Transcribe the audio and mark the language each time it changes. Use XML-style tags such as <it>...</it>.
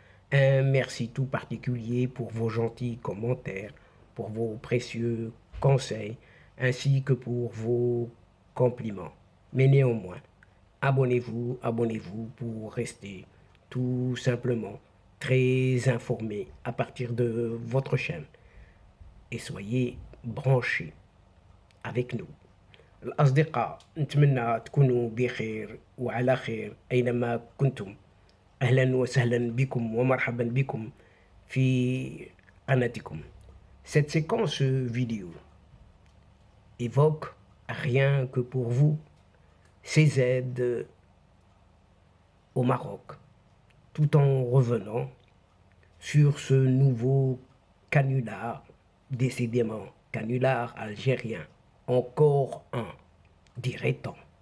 <fr>Un merci tout particulier pour vos gentils commentaires, pour vos précieux conseils, ainsi que pour vos compliments. Mais néanmoins, abonnez-vous pour rester tout simplement très informé à partir de votre chaîne et soyez branchés avec nous.</fr> <ar>الأصدقاء نتمنى تكونوا بخير وعلى خير أينما كنتم. أهلا وسهلا بكم ومرحبا بكم في قناتكم.</ar> <fr>Cette séquence vidéo évoque rien que pour vous ces aides au Maroc, tout en revenant sur ce nouveau canular, décidément canular algérien, encore un, dirait-on.</fr>